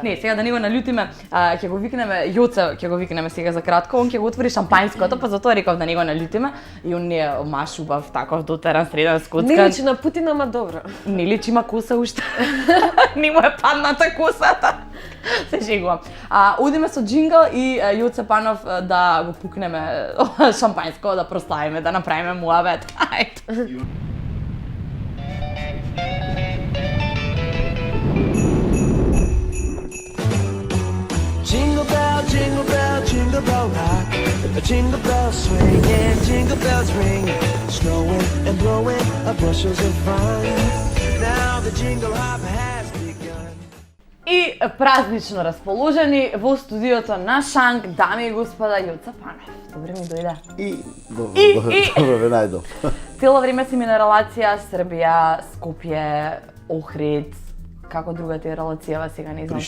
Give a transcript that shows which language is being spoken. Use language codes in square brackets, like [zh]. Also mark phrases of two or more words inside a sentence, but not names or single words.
[mk] Не, сега да не го налютиме, ќе го викнеме Јоце, ќе го викнеме сега за кратко, он ќе го отвори шампањското, па затоа реков да не го налютиме и он не е маш убав таков дотеран среден скоцкан. Не личи на Путин, ама добро. Не личи, има коса уште. Не му е падната косата. Се шегувам. Одиме со джингл и Јоце Панов да го пукнеме шампањско, да прославиме, да направиме муабет. Ајде. [en] Jingle bell, jingle bell, jingle bell rock. Jingle bells swing and jingle bells ring. Snowing and blowing up bushels of fun. Now the jingle hop has begun. [mk] И празнично расположени во студиото на Шанк, дами и господа, Јоце Панов. Добре ми дојде. Добро ве најдов. Цело време си ми на релација Србија, Скопје, Охрид. Како другата е релацијава сега, не знам